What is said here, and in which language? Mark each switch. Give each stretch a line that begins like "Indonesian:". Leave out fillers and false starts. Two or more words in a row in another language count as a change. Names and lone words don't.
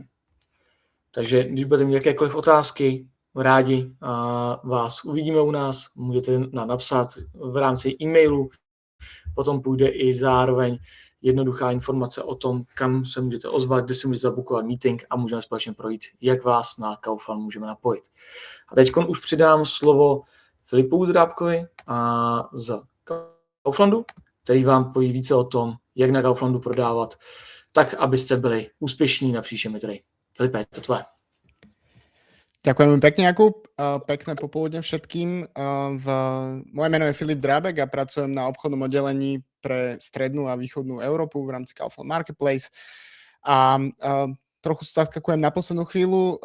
Czech: Takže když budete mít jakékoliv otázky, rádi vás uvidíme u nás, můžete nám napsat v rámci e-mailu, potom půjde i zároveň jednoduchá informace o tom, kam se můžete ozvat, kde si můžete zabukovat meeting a můžeme společně projít, jak vás na Kaufland můžeme napojit. A teď už přidám slovo Filipu Drábkovi z Kauflandu, který vám poví více o tom, jak na Kauflandu prodávat, tak abyste byli úspěšní na příštím trhu. Filipe, to tvoje.
Slovak: Ďakujem pekne, Jakub. Pekné popoludne všetkým. Moje meno je Filip Drábek a pracujem na obchodnom oddelení pre strednú a východnú Európu v rámci Kaufland Marketplace. A trochu sa zaskakujem na poslednú chvíľu.